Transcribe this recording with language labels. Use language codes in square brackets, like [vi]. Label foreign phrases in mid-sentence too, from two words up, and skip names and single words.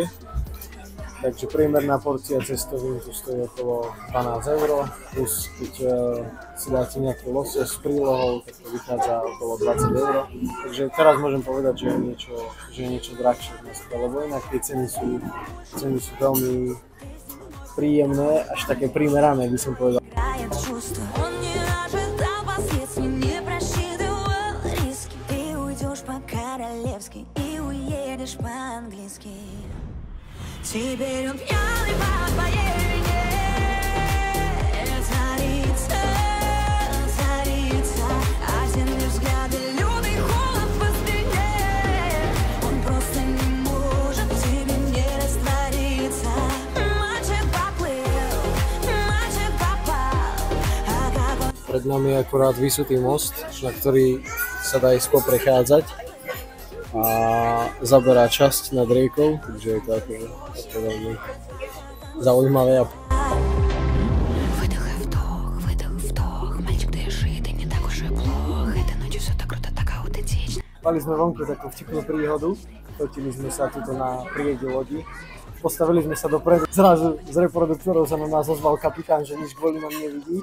[sk] Takže priemerná porcia cestovín tu stojí okolo 12 eur, plus keď si dáte nejaký losos s prílohou, tak to vychádza okolo 20 eur. Takže teraz môžem povedať, že je niečo drahšie v Moskve, lebo inak tie ceny sú veľmi príjemné, až také primerané, by som povedal. [ru] Теперь он пьяный по твоей вине. Царица, осенние взгляды, лютый холод по спине. Он просто не может в тебе не раствориться. Мальчик поплыл, мальчик попал. А как он... [sk] Pred nami je akurát vysutý most, na ktorý sa dá ísť poprechádzať a zaberá časť nad riekou, takže je to ako veľmi zaujímavé. Mali sme vonku takú vtipnú príhodu, fotili sme sa tuto na priedi lodi, postavili sme sa dopredu, zrazu z reproduktorov sa na nás ozval kapitán, že nič kvôli nám nevidí.